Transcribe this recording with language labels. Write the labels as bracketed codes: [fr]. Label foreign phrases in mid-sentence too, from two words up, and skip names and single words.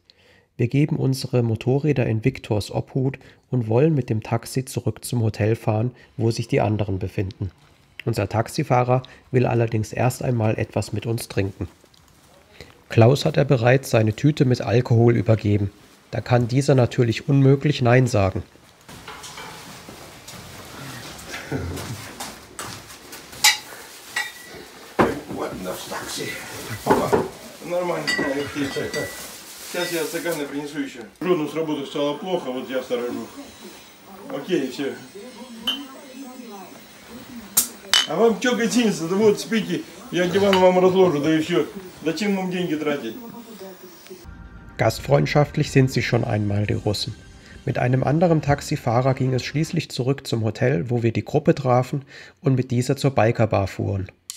[de] Wir geben unsere Motorräder in Viktors Obhut und wollen mit dem Taxi zurück zum Hotel fahren, wo sich die anderen befinden. Unser Taxifahrer will allerdings erst einmal etwas mit uns trinken. Klaus hat er bereits seine Tüte mit Alkohol übergeben. Da kann dieser natürlich unmöglich Nein sagen. [ru] Сейчас я стаканы принесу еще. Жену с работы стало плохо, вот я сторожу. Окей, все. А вам что гостиница? Да вот спите, я диван вам разложу, да и все. Зачем вам деньги тратить? [de] Gastfreundschaftlich sind sie schon einmal, die Russen. Mit einem anderen Taxifahrer ging es schließlich zurück zum Hotel, wo wir die Gruppe trafen und mit dieser zur Bikerbar fuhren.